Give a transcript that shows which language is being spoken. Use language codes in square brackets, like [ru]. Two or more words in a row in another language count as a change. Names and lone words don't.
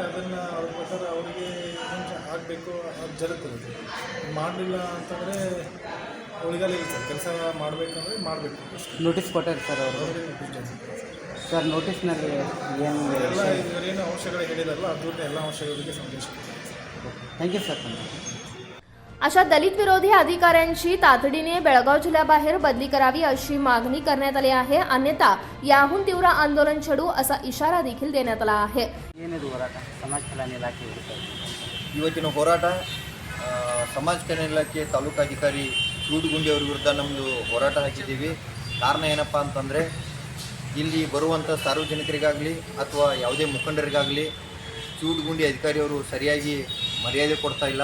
[kn] ಅದನ್ನು ಅವ್ರ ಪ್ರಕಾರ ಅವರಿಗೆ ಆಗಬೇಕು, ಅದು ಜರುತ್ತದೆ. ಮಾಡಲಿಲ್ಲ ಅಂತಂದರೆ ಉಳಿಗಾಲ ಇಲ್ಲ ಸರ್. ಕೆಲಸ ಮಾಡಬೇಕಂದ್ರೆ ಮಾಡಬೇಕು. ನೋಟಿಸ್ ಕೊಟ್ಟಾರೆ ಸರ್ ಅವರು. ಸರ್ ನೋಟಿಸ್ನಲ್ಲಿ ಏನು ಎಲ್ಲ ಇವರೇನು ಅಂಶಗಳು ಹೇಳಿದಾರಲ್ಲ ಅದನ್ನ ಎಲ್ಲ ಅಂಶಗಳಿಗೆ ಸಂದೇಶ. [en] thank you sir. [mr] अशा दलित विरोधी अधिकाऱ्यांची तातडीने बेळगाव जिल्ह्याबाहेर बदली करावी अशी मागणी करण्यात आली आहे. अन्यथा याहून तीव्र आंदोलन छेडू असा इशारा देखील देण्यात आला आहे. [kn] ಏನಿದು ಹೋರಾಟ ಸಮಾಜ ಕಲ್ಯಾಣ ಇಲಾಖೆ ವಿರುದ್ಧ? ಇವತ್ತಿನ ಹೋರಾಟ ಸಮಾಜ ಕಲ್ಯಾಣ ಇಲಾಖೆ ತಾಲೂಕಾಧಿಕಾರಿ ಚೂಡುಗುಂಡಿ ಅವರ ವಿರುದ್ಧ ನಮ್ಮದು ಹೋರಾಟ ಹಾಕಿದ್ದೀವಿ. ಕಾರಣ ಏನಪ್ಪ ಅಂತಂದರೆ ಇಲ್ಲಿ ಬರುವಂಥ ಸಾರ್ವಜನಿಕರಿಗಾಗಲಿ ಅಥವಾ ಯಾವುದೇ ಮುಖಂಡರಿಗಾಗಲಿ ಚೂಡುಗುಂಡಿ ಅಧಿಕಾರಿಯವರು ಸರಿಯಾಗಿ ಮರ್ಯಾದೆ ಕೊಡ್ತಾ ಇಲ್ಲ.